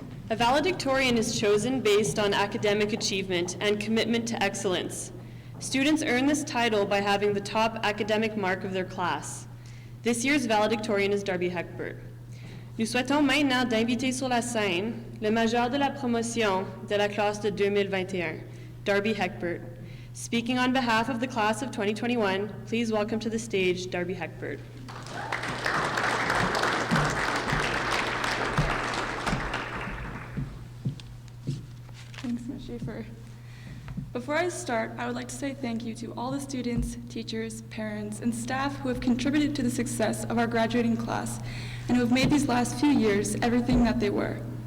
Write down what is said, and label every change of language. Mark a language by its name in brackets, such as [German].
[English] A valedictorian is chosen based on academic achievement and commitment to excellence. Students earn this title by having the top academic mark of their class. This year's valedictorian is Darby Heckbert. [French] Nous souhaitons maintenant d'inviter sur la scène le major de la promotion de la classe de 2021, Darby Heckbert. [English] Speaking on behalf of the class of 2021, please welcome to the stage Darby Heckbert. Thanks, Ms. Schaefer. Before I start, I would like to say thank you to all the students, teachers, parents, and staff who have contributed to the success of our graduating class and who have made these last few years everything that they were.